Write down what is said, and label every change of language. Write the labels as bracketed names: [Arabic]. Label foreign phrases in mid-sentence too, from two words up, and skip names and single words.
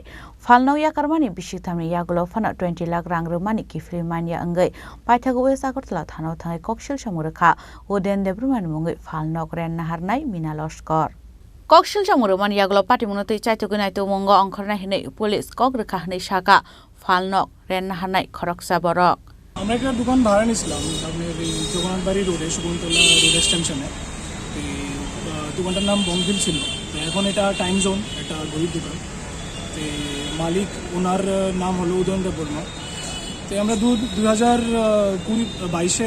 [Kok Borok] Falnok yakarmani bisiktamni yagulo fana 20 lakh rang rumani kiflimania angai. Paithago West Agartala thano thangai kokshil samurkha Uden Debrama mungai Falnok ren naharnai Mina Loskor. Kokshil samurman yagulo patimunotei chaitogunai to mongo angkharna hinai police kokrekha hinai saka Falnok ren naharnai khoroksa borok. [Bangla] আমরা একটা দোকান ভাড়া নিয়েছিলাম আপনার এই জগন্নাথবাড়ি রোডে শকুন্তলা রোড এক্সটেনশনে দোকানটার নাম বংভিল ছিল তো এখন এটা টাইম জোন একটা গরিব দোকান তো মালিক ওনার নাম হলো উদয়ন দেববর্মা তো আমরা 2022-এর